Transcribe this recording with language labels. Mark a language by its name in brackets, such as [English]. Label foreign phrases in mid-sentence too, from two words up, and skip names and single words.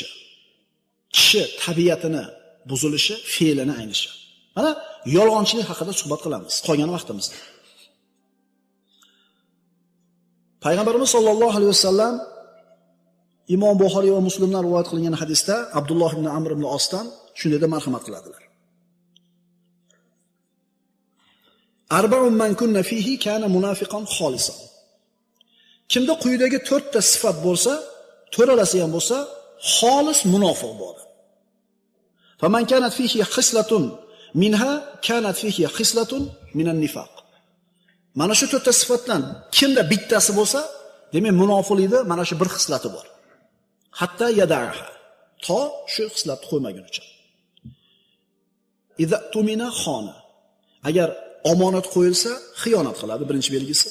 [Uzbek] Kishi tabiatini buzilishi, fe'lini aynishi. Mana yolg'onchilik haqida suhbat qilamiz qolgan vaqtimizda. Payg'ambarimiz [Arabic] صلى الله عليه وسلم [Uzbek] Imom Buxoriy va Muslimdan rivoyat qilingan hadisda Abdulloh ibn Amr ibn Osdan shunday deb marhamat qiladilar. [Arabic] أربع من كن فيه كان منافقا خالصا. [Uzbek] Kimda quyidagi 4 ta sifat bo'lsa, to'ralasi ham bo'lsa, xolis munofiq bo'ladi. [Arabic] فمن كانت فيه خصلة منها كانت فيه خصلة من النفاق. [Uzbek] Mana shu 4 ta sifatdan kimda bittasi bo'lsa, demak munofiqlikda mana shu bir xislati bor. [Arabic] حتى يدعها. [Uzbek] To shu xislatni qo'ymagunicha. [Arabic] إذا اؤتمن خان. [Uzbek] Agar omonat qo'yilsa, xiyonat qiladi, birinchi belgisi.